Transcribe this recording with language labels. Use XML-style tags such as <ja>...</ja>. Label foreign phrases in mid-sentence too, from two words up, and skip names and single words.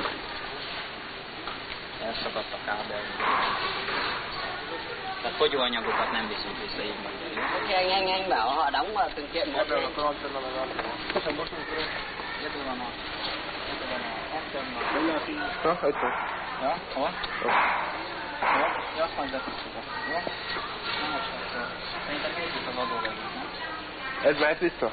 <hu>Elszakadt a kábel. Tehát fogyóanyagokat nem viszünk vissza, így mondja.</hu> <vi>Nhanh bảo họ đóng vào từng kiện một.</vi> <hu>Ebből van a... Ha, itt van. Ja, hol? Jó. Ja, azt majd betisztítod. Jó? Nem most akkor. Szerintem nézzük az adóvevőt, nem? Ez mehet vissza?</hu>